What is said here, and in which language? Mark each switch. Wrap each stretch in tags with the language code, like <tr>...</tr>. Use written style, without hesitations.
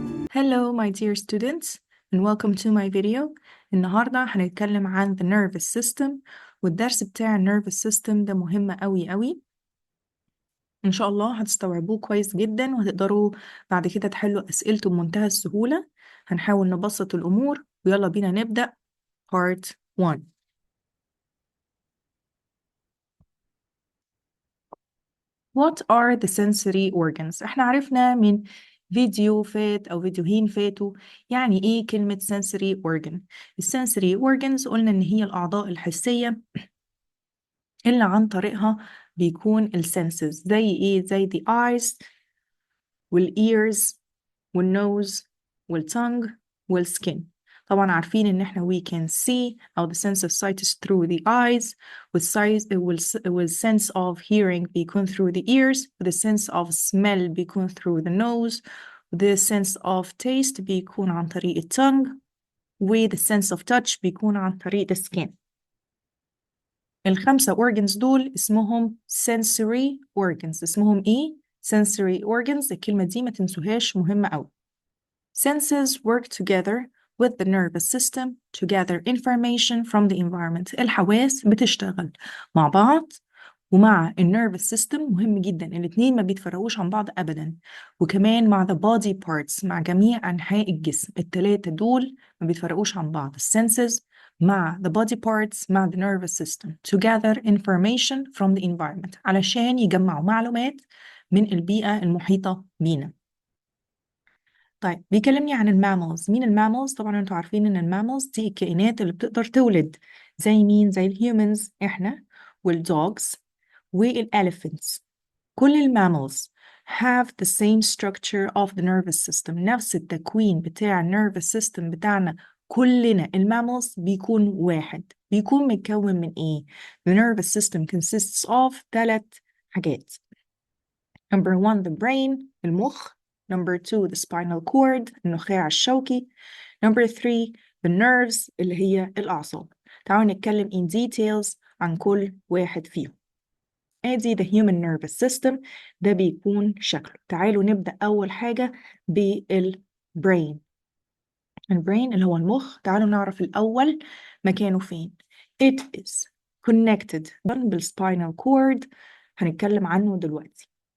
<en>Hello my dear students and welcome to my video.</en> <ar>النهاردة هنتكلم عن the nervous system، والدرس بتاع ال nervous system ده مهم قوي. إن شاء الله هتستوعبوه كويس جدا وهتقدروا بعد كده تحلوا أسئلته بمنتهى السهولة. هنحاول نبسط الأمور ويلا بينا نبدأ part 1.</ar> <en>What are the sensory organs؟</en> <ar>احنا عرفنا من فيديو فات أو فيديوهين فاتوا يعني إيه كلمة sensory organ. السنسوري organs قلنا إن هي الأعضاء الحسية اللي عن طريقها بيكون السنسز، زي إيه؟ زي the eyes والears والnose والtongue والskin. طبعا عارفين إن احنا</ar> <en>we can see أو the sense of sight is through the eyes، والsense of hearing بيكون through the ears، the sense of smell بيكون through the nose، the sense of taste بيكون عن طريق الtongue، و the sense of touch بيكون عن طريق the skin.</en> <ar>الخمسة organs دول اسمهم sensory organs. اسمهم ايه؟ sensory organs. الكلمة دي ما تنسوهاش، مهمة أوي.</ar> <en>Senses work together with the nervous system to gather information from the environment.</en> <ar>الحواس بتشتغل مع بعض ومع النيرفس سيستم، مهم جدا، الاتنين ما بيتفرقوش عن بعض أبدا. وكمان مع the body parts، مع جميع أنحاء الجسم، التلاتة دول ما بيتفرقوش عن بعض. السنسز مع the body parts مع the nervous system</ar> <en>to gather information from the environment،</en> <ar>علشان يجمعوا معلومات من البيئة المحيطة بينا. طيب بيكلمني عن الماملز. مين الماملز؟ طبعا انتوا عارفين ان الماملز دي الكائنات اللي بتقدر تولد، زي مين؟ زي الهيومنز احنا، والدوجز والelephants.</ar> <en>كل الماملز have the same structure of the nervous system.</en> <ar>نفس التكوين بتاع nervous system بتاعنا كلنا الماملز بيكون واحد. بيكون متكون من ايه؟</ar> <en>The nervous system consists of 3 حاجات. Number 1 the brain، المخ. Number 2 the spinal cord،</en> <ar>النخاع الشوكي.</ar> <en>Number 3 the nerves،</en> <ar>اللي هي الأعصاب. تعالوا نتكلم</ar> <en>in details</en> <ar>عن كل واحد فيهم. ادي the human nervous system، ده بيكون شكله. تعالوا نبدأ أول حاجة بالbrain. البرين اللي هو المخ. تعالوا نعرف الأول مكانه فين.</ar> <en>It is connected بالspinal cord،</en> <ar>هنتكلم عنه دلوقتي.</ar>